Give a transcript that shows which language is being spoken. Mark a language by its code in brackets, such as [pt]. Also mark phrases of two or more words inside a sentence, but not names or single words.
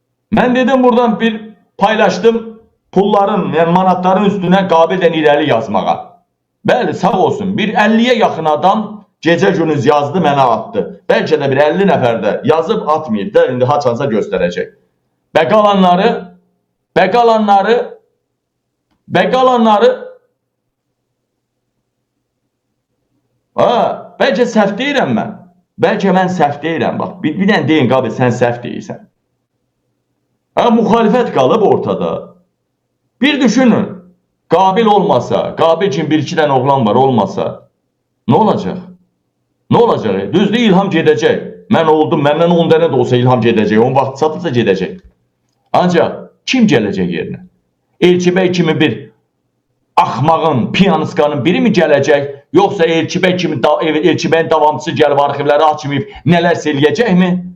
[tr] Ben dedim buradan bir paylaştım pulların, yani manatların üstüne [az] Qabildən irəli yazmağa. Bəli, sağ olsun. [tr] Bir 50'ye yakın adam gece gündüz yazdı, [az] mənə attı. Belki de bir 50 nəfər də yazıb atmayıb da, indi haçansa göstərəcək. Və qalanları bəlkə səhv deyirəm mən. Bəlkə mən səhv deyirəm. Bax, bir dənə deyin Qabil, sən səhv deyirsən. Muhalefet qalıb ortada. [tr] Bir düşünün. Qabil olmasa, Qabil için bir iki tane oğlan var olmasa ne olacak? Ne olacak? [az] Düzdür, İlham gedəcək. Mən oldum, məndən 10 dənə də olsa İlham gedəcək. 10 vaxt çatırsa gedəcək. Ancaq kim gələcək yerinə? Elçibəy kimi bir axmağın, piyanistkanın biri mi gələcək? Yoxsa Elçibəyin davamçısı gəlib arxivləri açmayıb nələrsə eləyəcək mi?